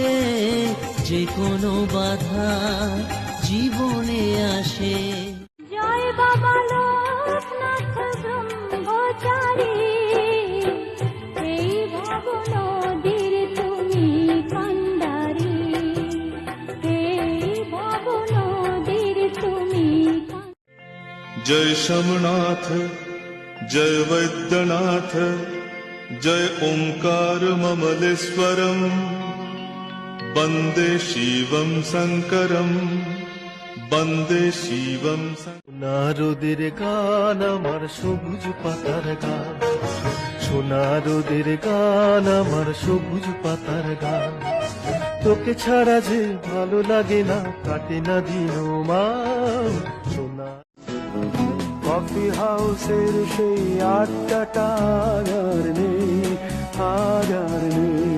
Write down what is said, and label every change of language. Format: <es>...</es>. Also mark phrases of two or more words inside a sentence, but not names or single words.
<bn>যে কোনো বাধা জীবনে আসে। জয় বাবা লোকনাথ ব্রহ্মচারী, এই ভব নদীর তুমি কান্ডারি, এই ভব নদীর তুমি।</bn> <sa>जय शमनाथ जय वैद्यनाथ जय ओंकार ममलेश्वरम वंदे शिवम शंकरम वंदे शिवम।</sa> <bn>সোনারোদের গান আমার সবুজ পাতার গান, সোনারোদের গান আমার সবুজ পাতার গান। তোকে ছাড়া যে ভালো লাগে না, কাটে না দিন মান। সোনা কফি হাউসের সেই আড্ডাটা আর নেই, আর নেই।</bn>